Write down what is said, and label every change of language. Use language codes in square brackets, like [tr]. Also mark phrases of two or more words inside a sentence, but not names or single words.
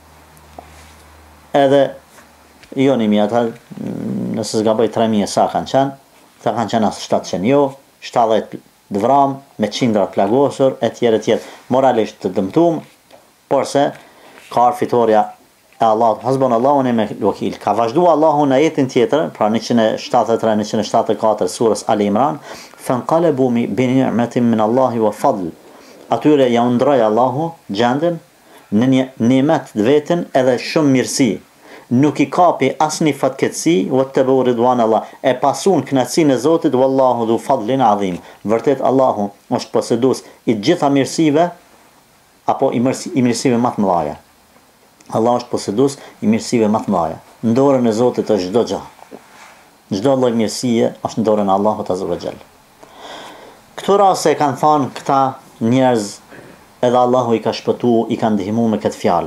[sq] Edhe, jo 1000, ata nëse s'gaboj 3000 sa kanë qenë. Këta kanë qenë asë 700 jo, 70 dëvram, me qindrat plagosur, etj. Moralisht të dëmtum, por se ka fitoria e Allah, [ar] حسبنا الله ونعم الوكيل. [sq] Ka vazhdu Allahu në ajetin tjetër, pra 173-174 surës Ali Imran, [ar] فانقلبوا بنعمة من الله وفضل. [sq] Atyre ja undroi Allahu gjendën në një nimet të vetën edhe shumë mirësi. Nuk i kapi asnjë fatkeqësi, [ar] واتبعوا رضوان الله, [sq] e pasun kënaqësinë e Zotit, [ar] والله ذو فضل عظيم. [sq] Vërtet Allahu është posëdues i gjitha mirësive, apo i mirësive më të mëdha. Allah është posëdues i mirësive më të mëdha. Në dorën e Zotit është çdo gjë. Çdo lloj mirësie është në dorën e Allahut [ar] عز وجل. [sq] Këto raste kanë thënë këta njerëz, edhe Allahu i ka shpëtu, i ka ndihmuar me këtë fjalë.